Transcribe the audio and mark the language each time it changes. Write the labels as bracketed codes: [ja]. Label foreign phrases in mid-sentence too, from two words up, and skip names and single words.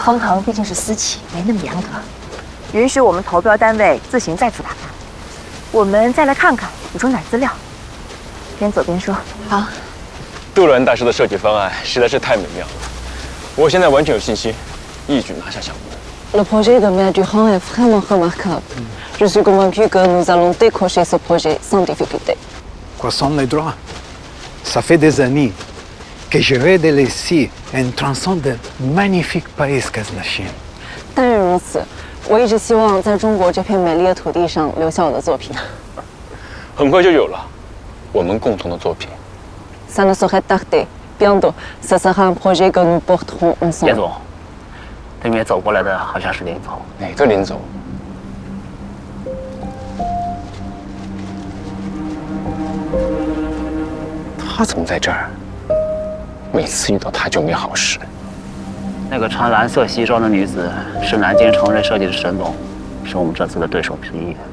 [zh] 丰腾毕竟是私企，没那么严格，允许我们投标单位自行再次打勘。我们再来看看，补充点资料。边走边说。好。杜伦大师的设计方案实在是太美妙了，我现在完全有信心，一举拿下项目。 [fr] Le projet de Mer Durand est vraiment remarquable. Je suis convaincu que nous allons décrocher ce projet sans difficulté. Quoi sont les droits? Ça fait des années que je rêve de laisser un tronçon de magnifique pays qu'est la Chine. [zh] 但愿如此，我一直希望在中国这片美丽的土地上留下我的作品。很快就有了，我们共同的作品。 [fr] Ça ne saurait tarder. Bientôt, ça sera un projet que nous porterons ensemble. [zh] 叶总，对面走过来的好像是林总。哪个林总？他怎么在这儿？每次遇到他就没好事。那个穿蓝色西装的女子是南京成瑞设计的沈总，是我们这次的对手之一。